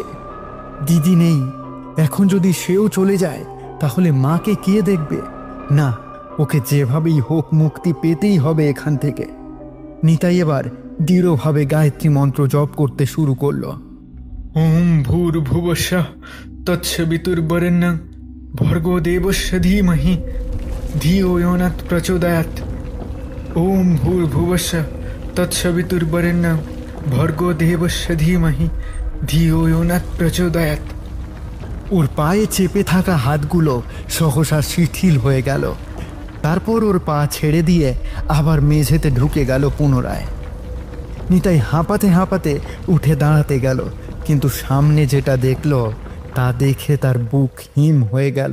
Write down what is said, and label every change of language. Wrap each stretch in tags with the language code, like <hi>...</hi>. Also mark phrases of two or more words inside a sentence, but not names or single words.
<bn>দিদি নেই, এখন যদি সেও চলে যায় তাহলে মাকে কে দেখবে? না, ওকে যেভাবেই হোক মুক্তি পেতেই হবে এখান থেকে। নিতাই এবার দৃঢ়ভাবে গায়ত্রী মন্ত্র জপ করতে শুরু করলো।</bn> <sa>ওম ভূর্ভুবস্সঃ তৎসবিতুর্বরেণ্যং ভর্গো দেবস্য ধীমহি ধিয়ো यो नः প্রচোদয়াৎ। ওম ভূর্ভুবস্সঃ তৎসবিতুর্বরেণ্যং ভর্গো দেবস্য ধীমহি ধিয়ো यो नः প্রচোদয়াৎ।</sa> <bn>ওর পায়ে চেপে থাকা হাতগুলো সহসা শিথিল হয়ে গেল। তারপর ওর পা ছেড়ে দিয়ে আবার মেঝেতে ঢুকে গেল পুনরায়। নিতাই হাঁপাতে হাঁপাতে উঠে দাঁড়াতে গেল, কিন্তু সামনে যেটা দেখল তা দেখে তার বুক হিম হয়ে গেল।</bn>